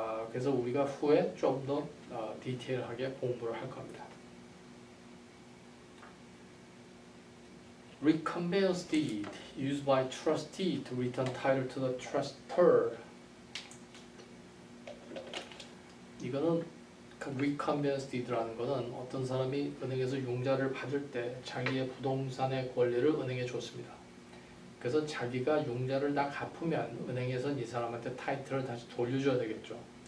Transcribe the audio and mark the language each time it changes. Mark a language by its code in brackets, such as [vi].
[ko] 그래서 우리가 후에 좀 더 디테일하게 공부를 할 겁니다. [en] Reconveyance deed used by trustee to return title to the trustor. [ko] 이거는 reconveyance deed라는 거는 어떤 사람이 은행에서 융자를 받을 때 자기의 부동산의 권리를 은행에 줬습니다. 그래서 자기가 융자를 다 갚으면 은행에서는 이 사람한테 타이틀을 다시 돌려줘야 되겠죠.